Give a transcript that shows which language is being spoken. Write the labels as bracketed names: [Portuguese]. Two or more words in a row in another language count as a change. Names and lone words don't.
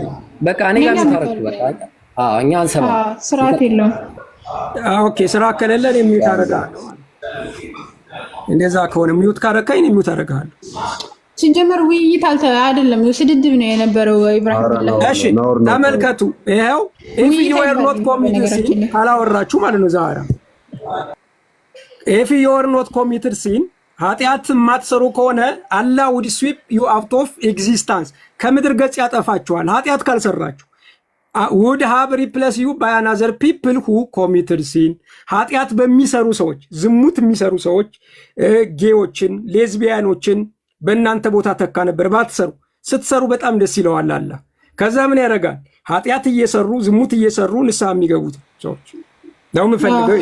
[Amharic] በቃ እኔ ጋር ታረኩ። በቃ እኛ አንሰማ ስርዓት የለውም። ኦኬ ስራ ከሌለ እኔ ሚውት አደርጋለሁ። እንደዛ ከሆነ ሚውት ካረካኝ እኔ ሚውት አደርጋለሁ። ሲጀመር ውይይት አይደለም ስድድብ ነው የነበረው። ኢብራሂም እሺ ተመልከቱ። ይሄው [English] if you are not committed sin [Amharic] ካላወራችሁ ማለት ነው ዛሬ [English] if you are not committed sin [Amharic] ኃጢአት ማትሰሩ ከሆነ አላህ [English] would sweep you out of existence [Amharic] ከምድር ገጽ ያጠፋችኋል። ኃጢአት ካልሰራችሁ [English] would have replaced you by another people who committed sin [Amharic] ኃጢአት በሚሰሩ ሰዎች፣ ዝሙት የሚሰሩ ሰዎች፣ ጌዎችን፣ ሌዝቢያኖችን በእናንተ ቦታ ተካ ነበር። ባትሰሩ ስትሰሩ በጣም ደስ ይለዋል አላህ። ከዛ ምን ያደርጋል? ኃጢአት እየሰሩ ዝሙት እየሰሩ ንስሐ የሚገቡት ሰዎች ነው የምፈልገው።